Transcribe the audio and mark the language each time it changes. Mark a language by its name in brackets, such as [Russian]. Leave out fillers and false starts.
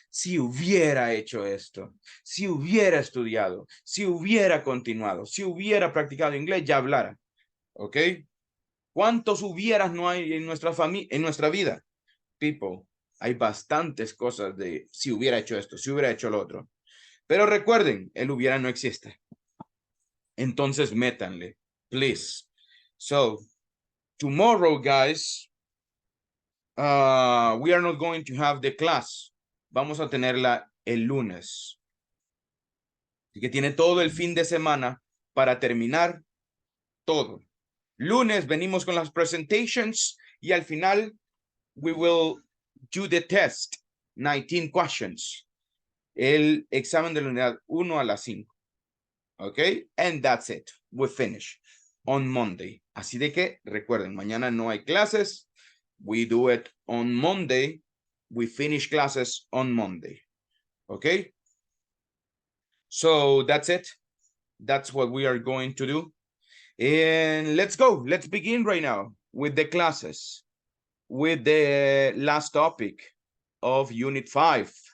[Spanish] Si hubiera hecho esto, si hubiera estudiado, si hubiera continuado, si hubiera practicado inglés, ya hablara, ¿ok? ¿Cuántos hubieras no hay en nuestra familia, en nuestra vida? People, hay bastantes cosas de si hubiera hecho esto, si hubiera hecho lo otro. Pero recuerden, el hubiera no existe. Entonces métanle, please. [English] So, tomorrow, guys, we are not going to have the class. [Spanish] Vamos a tenerla el lunes. Así que tiene todo el fin de semana para terminar todo. Lunes venimos con las presentations y al final [English] we will do the test, 19 questions. [Spanish] El examen de la unidad 1 a las 5. [English] Okay, and that's it. We finish on Monday. [Spanish] Así de que recuerden, mañana no hay clases. [English] We do it on Monday. We finish classes on Monday. Okay, so that's it. That's what we are going to do. And let's go. Let's begin right now with the classes, with the last topic of Unit 5.